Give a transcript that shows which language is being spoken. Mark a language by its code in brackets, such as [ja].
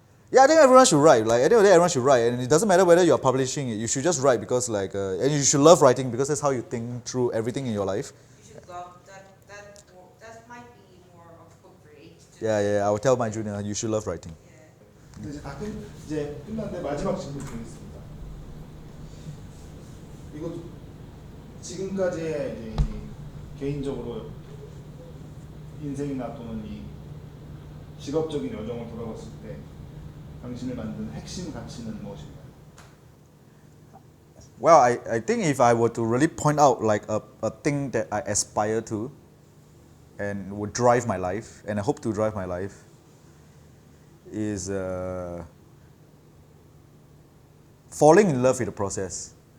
[en] Yeah, I think everyone should write. Like at the end of the day, everyone should write, and it doesn't matter whether you're publishing it. You should just write because, like, and you should love writing because that's how you think through everything in your life. You should love that. That might be more appropriate. Yeah. I will tell my junior you should love writing. Yeah. [ko] 이제 끝났는데 마지막 질문 드리겠습니다. 이거 지금까지의 이제 개인적으로 인생이나 또는 이 직업적인 여정을 돌아봤을 때 당신을 만든 핵심 가치는 무엇인가요? [en] Well, I think if I were to really point out like a thing that I aspire to and would drive my life, and I hope to drive my life, is falling in love with the process.